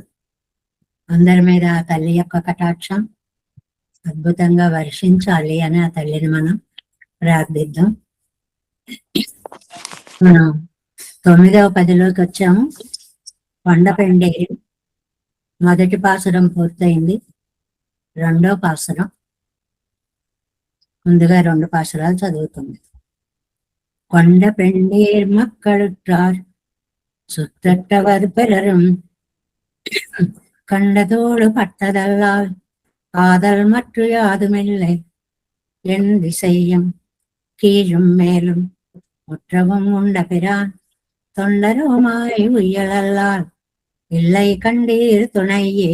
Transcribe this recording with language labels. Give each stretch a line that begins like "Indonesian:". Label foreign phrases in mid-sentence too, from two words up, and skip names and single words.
Telugu: అందరి మీద ఆ తల్లి యొక్క కటాక్షం అద్భుతంగా వర్షించాలి అని ఆ తల్లిని మనం ప్రార్థిద్దాం. మనం 9వ పదిలోకి వచ్చాము. కొండపెండేరు మొదటి పాసురం పూర్తయింది. రెండో పాసురం, ముందుగా 2 పాసురాలు చదువుతుంది.
Tamil: கொண்டபெண்டேர் மக்களுற்றார் சுற்றவர் பிறரும் கண்டதோடு பட்டதல்லால் காதல் மற்ற யாதுமில்லை என் திசையும் கீழும் மேலும் முற்றவும் உண்ட பிரான் தொண்டருமாய் உயலல்லால் இல்லை கண்டீர் துணையே.